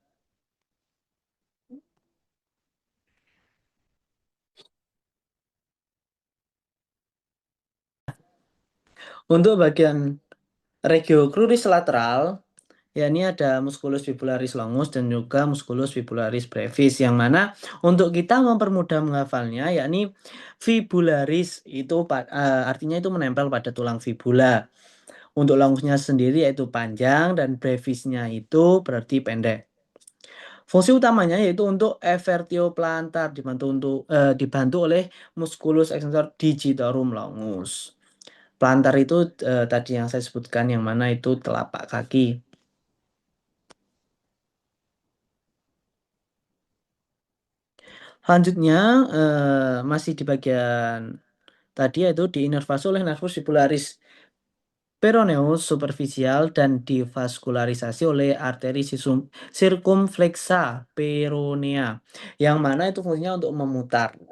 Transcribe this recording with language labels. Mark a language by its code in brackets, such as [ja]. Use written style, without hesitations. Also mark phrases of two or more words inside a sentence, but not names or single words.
[id] Untuk bagian regio cruris lateral, ya ini ada musculus fibularis longus dan juga musculus fibularis brevis, yang mana untuk kita mempermudah menghafalnya, yakni fibularis itu artinya itu menempel pada tulang fibula. Untuk longusnya sendiri yaitu panjang dan brevisnya itu berarti pendek. Fungsi utamanya yaitu untuk evertio plantar dibantu oleh musculus extensor digitorum longus. Plantar itu tadi yang saya sebutkan yang mana itu telapak kaki. Selanjutnya masih di bagian tadi yaitu diinervasi oleh nervus fibularis peroneus superficial dan divaskularisasi oleh arteri circumflexa peronea, yang mana itu fungsinya untuk memutar.